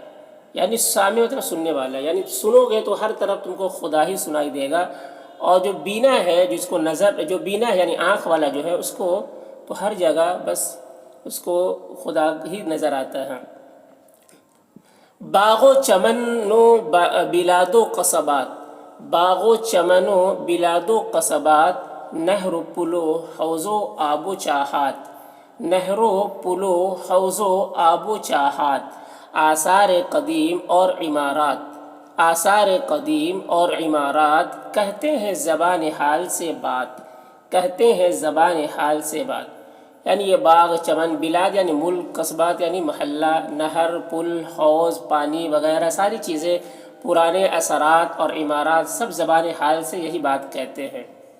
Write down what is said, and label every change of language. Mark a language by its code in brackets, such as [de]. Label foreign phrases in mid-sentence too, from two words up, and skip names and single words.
[ur] یعنی سامع مطلب سننے والا، یعنی سنو گے تو ہر طرف تم کو خدا ہی سنائی دے گا، اور جو بینا ہے، جس کو نظر، جو بینا ہے یعنی آنکھ والا جو ہے، اس کو تو ہر جگہ بس اس کو خدا ہی نظر آتا ہے۔ باغ و چمن و بلاد و قصبات، باغ و چمن و بلاد و قصبات، نہر و پلو حوض و آب و چاہات، نہر و پلو حوض و آب و چاہات، آثار قدیم اور عمارات، آثار قدیم اور عمارات، کہتے ہیں زبان حال سے بات، کہتے ہیں زبان حال سے بات۔ یعنی یہ باغ چمن، بلاد یعنی ملک، قصبات یعنی محلہ، نہر، پل، حوض، پانی وغیرہ ساری چیزیں، پرانے اثرات اور عمارات سب زبان حال سے یہی بات کہتے ہیں۔